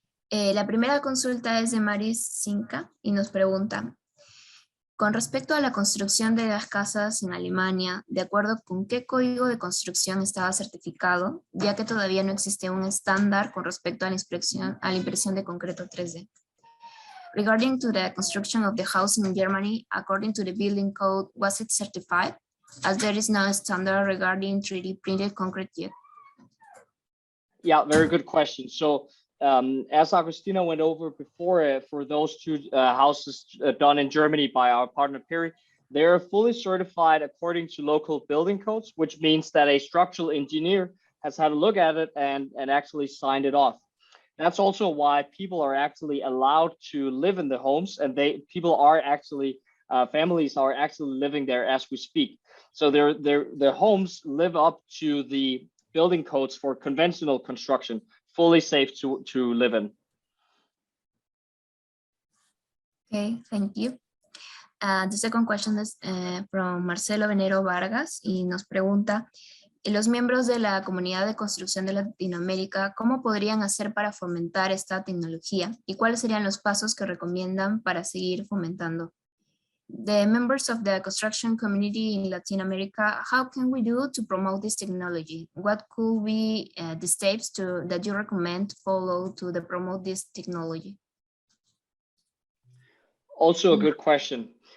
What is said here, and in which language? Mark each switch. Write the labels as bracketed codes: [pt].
[es] La primera consulta es de Maris Sinca y nos pregunta: con respecto a la construcción de las casas en Alemania, ¿de acuerdo con qué código de construcción estaba certificado, ya que todavía no existe un estándar con respecto a la impresión de concreto 3D? [en] Regarding to the construction of the housing in Germany, according to the building code, was it certified, as there is no standard regarding 3D printed concrete yet? Yeah, very good question. So as Agostina went over before, for those two houses done in Germany by our partner Perry, they're fully certified according to local building codes, which means that a structural engineer has had a look at it and actually signed it off. That's also why people are actually allowed to live in the homes, and people are actually families are actually living there as we speak. So their homes live up to the building codes for conventional construction, fully safe to live in. Okay, thank you. The second question is from [es] Marcelo Venero Vargas y nos pregunta, los miembros de la comunidad de construcción de Latinoamérica, ¿cómo podrían hacer para fomentar esta tecnología? ¿Y cuáles serían los pasos que recomiendan para seguir fomentando? [en] The members of the construction community in Latin America, how can we do to promote this technology? What could be the steps that you recommend to follow to promote this technology? Also a good question.